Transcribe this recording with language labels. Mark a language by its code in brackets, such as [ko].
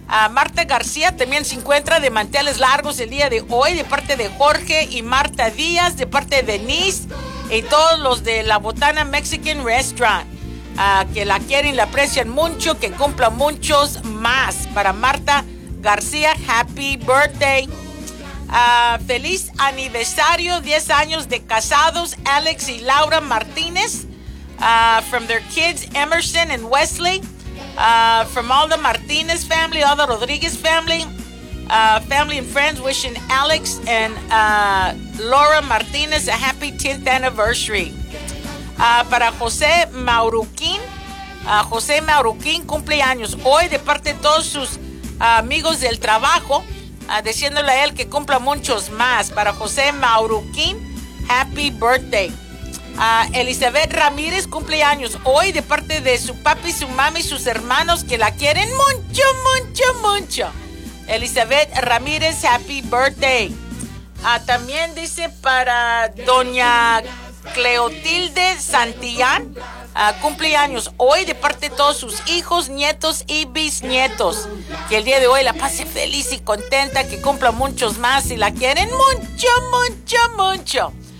[es] Marta García también se encuentra de manteles largos el día de hoy, de parte de Jorge y Marta Díaz, de parte de Denise y todos los de la Botana Mexican Restaurant, que la quieren, la aprecian mucho, que cumplan muchos más. [en] Para Marta García, happy birthday. [es] Feliz aniversario, 10 años de casados, [en] Alex y Laura Martínez, from their kids Emerson and Wesley, from all the Martinez family, all the Rodriguez family, family and friends, wishing Alex and Laura Martinez a happy 10th anniversary. [es] Para José Mauruquín, José Mauruquín cumple años hoy, de parte de todos sus amigos del trabajo, diciéndole a él que cumpla muchos más. [en] Para José Mauruquín, happy birthday. [es] Elizabeth Ramírez cumple años hoy, de parte de su papi, su mami, sus hermanos que la quieren mucho, mucho, mucho. [en] Elizabeth Ramírez, happy birthday. [es] También dice para doña Cleotilde Santillán, cumple años hoy, de parte de todos sus hijos, nietos y bisnietos, que el día de hoy la pase feliz y contenta, que cumpla muchos más y la quieren mucho, mucho, mucho.